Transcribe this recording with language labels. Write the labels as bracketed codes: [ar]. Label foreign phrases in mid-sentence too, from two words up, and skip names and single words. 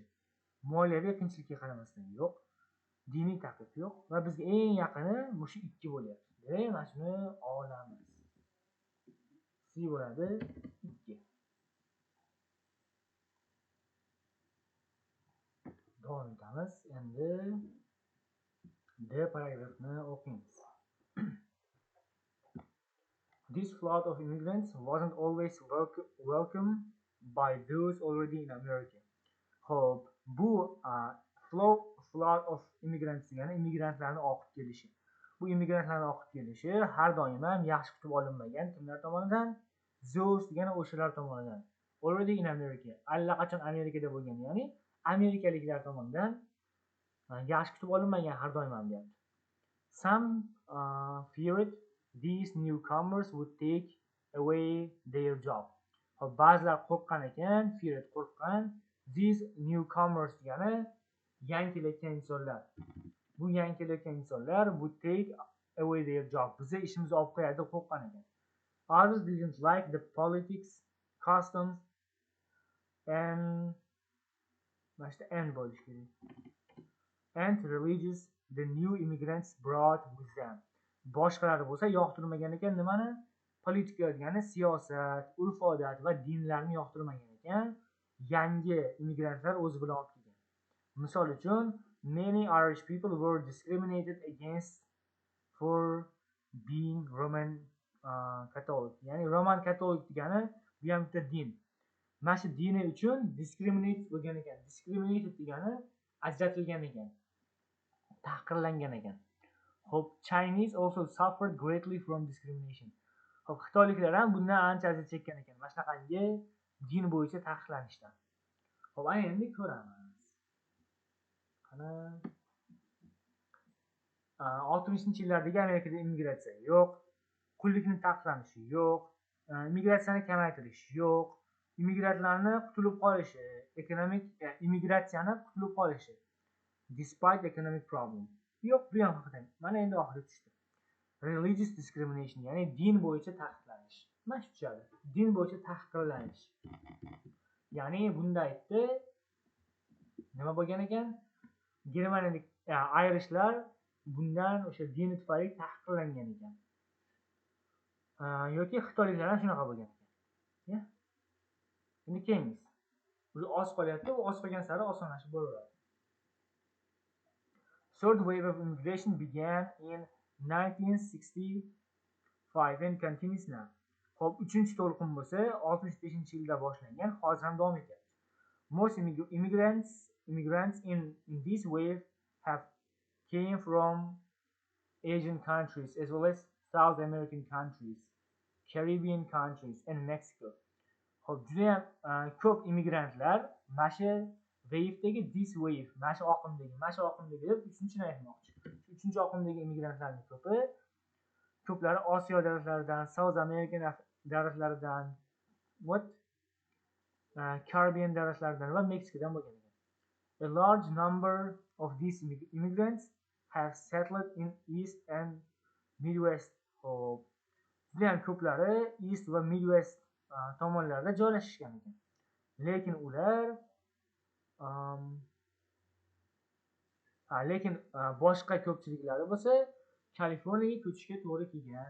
[uz] Moliyaviy qiyinchilikka qaramasdan yo'q. Diniy taqiq yo'q va bizga eng yaqini shu 2 bo'lyapti. Demak, mana shuni olamiz. C bo'ladi 2. Davom etamiz. Endi D paragrafni o'qiymiz. [en] This flood of immigrants wasn't always welcome by those already in America. [uz] Xo'p, bu [en] flood of immigrants [uz] degani immigrantlarning oqib kelishi. bu immigrantlarning oqib kelishi har doim ham yaxshi kutib olinmagan. Kimlar tomonidan? Those degani o'shalar tomonidan. [en] Already in America. [uz] Allaqachon Amerikada bo'lgan, ya'ni amerikaliklar tomonidan yaxshi kutib olinmagan har doim ham deyapti. [en] Some feared these newcomers would take away their job. [uz] Ba'zilar qo'rqqan ekan, feared qo'rqqan, [en] these newcomers [uz] degani yangi kelayotgan insonlar. Bu yangi kelayotgan insonlar [en] would take away their job. [uz] Bizni ishimizni olib qo'yadi deb qo'rqqan ekan. [en] Others didn't like the politics, customs and and religious the new immigrants brought with them. [uz] Boshqalari bo'lsa yoqtirmagan ekan nimani? Politika degani siyosat, urf-odat va dinlarni yoqtirmagan ekan. Yangi immigrantlar o'zi bilan olib kelgan. Misol uchun, [en] many Irish people were discriminated against for being Roman Catholic. [uz] Ya'ni Roman Catholic degani bu ham bitta din. Mana shu dini uchun discriminate bo'lgan ekan. Discriminated degani ajratilgan ekan. Tahqirlangan ekan. [en] Hope Chinese also suffered greatly from discrimination. [uz] Hope Xitoyliklar ham bundan ancha aziyat chekkan ekan. Mana shunaqangi din bo'yicha tahqirlanishdan. Ho'p, ana endi ko'ramiz. Qani 60-yillardagi Amerikada immigratsiya yo'q, qullikni taqiqlanishi yo'q, immigratsiyani kamaytirish yo'q, immigrantlarni qutulib qolishi, immigratsiyani qutulib qolishi. [en] Despite economic problem. [uz] Yo'q, bu ham haqida. Mana endi oxirgi tushdi. [en] Religious discrimination, [uz] ya'ni din bo'yicha taqiqlanish. Mana shu tushadi. Din bo'yicha tahqirlanish. Ya'ni bunda aytdi, nima bo'lgan ekan? Germaniyalik Irishlar bundan o'sha dini tufayli tahqirlangan ekan. Yoki Xitoyliklar ham shunaqa bo'lgan ekan. Ya? Endi keyingiz. Bu oz qolyapti, u oz qolgan sari osonlashib boraveradi. [en] Third wave of immigration began in 1965 and continues now. [uz] Xo'p, 3-to'lqin bo'lsa 65-yilda boshlangan, hozir ham davom etyapti. [en] Most immigrants in this wave have came from Asian countries as well as South American countries, Caribbean countries and Mexico. [uz] Xo'p, juda ham ko'p immigrantlar mana shu wave'dagi [en] this wave, [uz] mana shu oqimdagi deb 3-ni aytmoqchi. 3-oqimdagi immigrantlarning ko'plari Osiyo davlatlaridan, South American davlatlaridan, Caribbean davlatlaridan va Meksikadan bo'lgan ekan. [en] A large number of these immigrants have settled in East and Midwest. [uz] Hop. Juda ham ko'plari East va Midwest tomonlarda joylashgan ekan. Lekin ular boshqa ko'pchiliklari bo'lsa Kaliforniyaga ko'chishga to'g'ri kelgan.